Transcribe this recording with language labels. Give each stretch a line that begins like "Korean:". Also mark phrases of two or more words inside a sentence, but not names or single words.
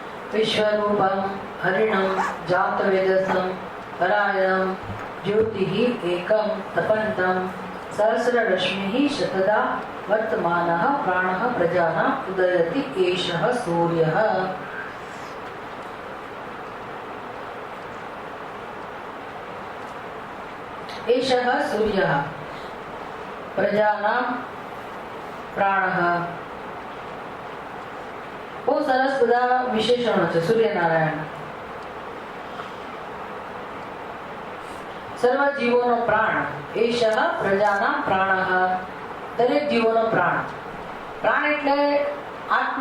Sanskrit: विश्वरूपं हरिणं जातवेदसं परायणं ज्योतिः एकं तपन्तं सहस्ररश्मिः शतदा वर्तमानः प्राणः प्रजानाम् उदयति एषः सूर्यः। एषः सूर्यः प्रजानां प्राणः।
Gujarati: બહુ સરસ બધા વિશેષણો છે સૂર્યનારાયણ. સર્વ જીવોનો પ્રાણ.
Sanskrit: एषः प्रजानां प्राणः.
Gujarati: દરેક જીવોનો પ્રાણ. પ્રાણ એટલે આત્મા.